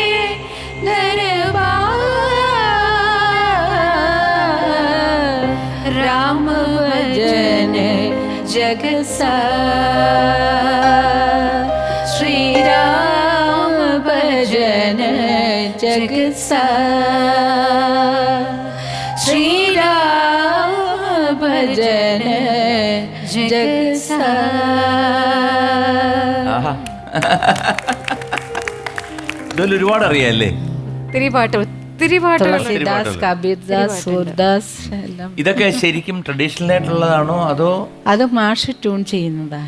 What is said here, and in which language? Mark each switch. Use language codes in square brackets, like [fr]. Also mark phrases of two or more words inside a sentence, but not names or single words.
[hi] दरबार, राम भजन जगसा, श्रीराम भजन जगसा, श्रीराम भजन जगसा. [ml] ഇതുപോലെ ഒരുപാട് അറിയാല്ലേ? ഒത്തിരി പാട്ട് തുളസിദാസ്, കബീർദാസ്, സൂർദാസ് എല്ലാം. ഇതൊക്കെ ശരിക്കും ട്രഡീഷണൽ ആയിട്ടുള്ളതാണോ അതോ അത് മാഷ് ട്യൂൺ ചെയ്യുന്നതാണ്?